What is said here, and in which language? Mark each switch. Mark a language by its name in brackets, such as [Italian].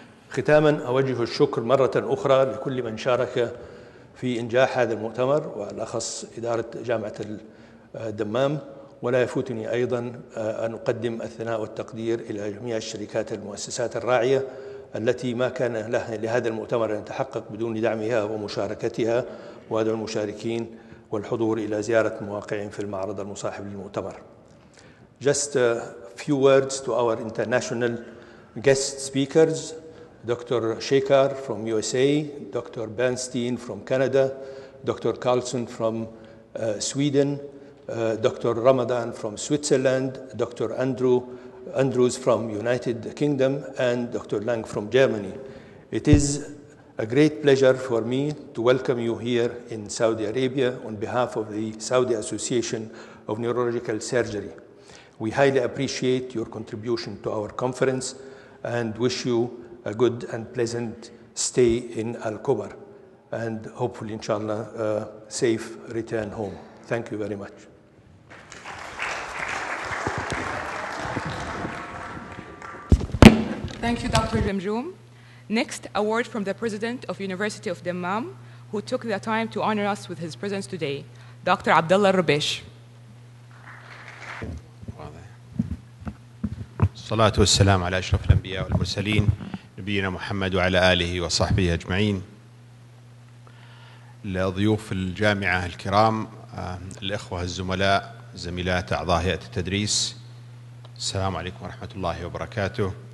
[Arabic] ختاماً أوجه الشكر مرة أخرى لكل من شارك في إنجاح هذا المؤتمر، والأخص إدارة جامعة الدمام، ولا يفوتني أيضاً أن أقدم الثناء والتقدير إلى جميع الشركات المؤسسات الراعية التي ما كان لهذا المؤتمر أن يتحقق بدون دعمها ومشاركتها، وأدعو المشاركين والحضور إلى زيارة مواقعهم في المعرض المصاحب للمؤتمر. [English] Just a few words to our international guest speakers. Dr. Shekhar from USA, Dr. Bernstein from Canada, Dr. Carlson from Sweden, Dr. Ramadan from Switzerland, Dr. Andrews from United Kingdom, and Dr. Lang from Germany. It is a great pleasure for me to welcome you here in Saudi Arabia on behalf of the Saudi Association of Neurological Surgery. We highly appreciate your contribution to our conference and wish you a good and pleasant stay in Al-Khobar, and hopefully, inshallah, a safe return home. Thank you very much. Thank you, Dr. Jamjoom. Next, a word from the President of University of Dammam, who took the time to honor us with his presence today, Dr. Abdullah Rubesh. [Arabic] الصلاة والسلام على أشرف الأنبياء والمرسلين نبينا محمد وعلى آله وصحبه أجمعين. لضيوف الجامعة الكرام، الإخوة الزملاء، زميلات أعضاء هيئة التدريس، السلام عليكم ورحمة الله وبركاته.